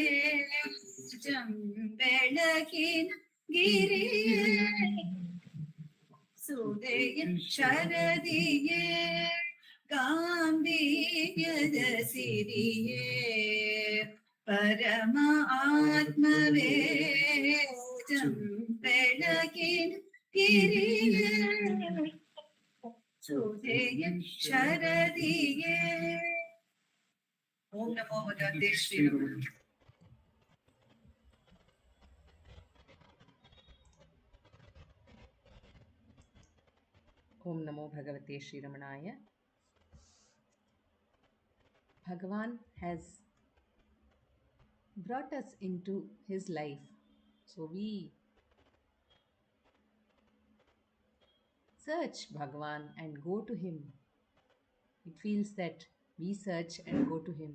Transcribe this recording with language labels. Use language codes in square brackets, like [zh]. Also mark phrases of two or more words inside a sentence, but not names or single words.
[kn] ಬೆಳಕಿನ ಗಿರಿಯೇ ಸುಧೆಯ ಶರದಿಯೇ ಗಾಂಭೀರ್ಯದ ಸಿರಿಯೇ ಪರಮ ಆತ್ಮವೇ ಬೆಳಕಿನ ಗಿರಿಯೇ ಸುಧೆಯ ಶರದಿಯೇ. [sa] ಓಂ ನಮೋ ಭಗವತೆ ಶ್ರೀರಾಮ. ओं नमो भगवते श्री रमणाय. [en] Bhagavan has brought us into his life. So we search Bhagavan and go to him. It feels that we search and go to him.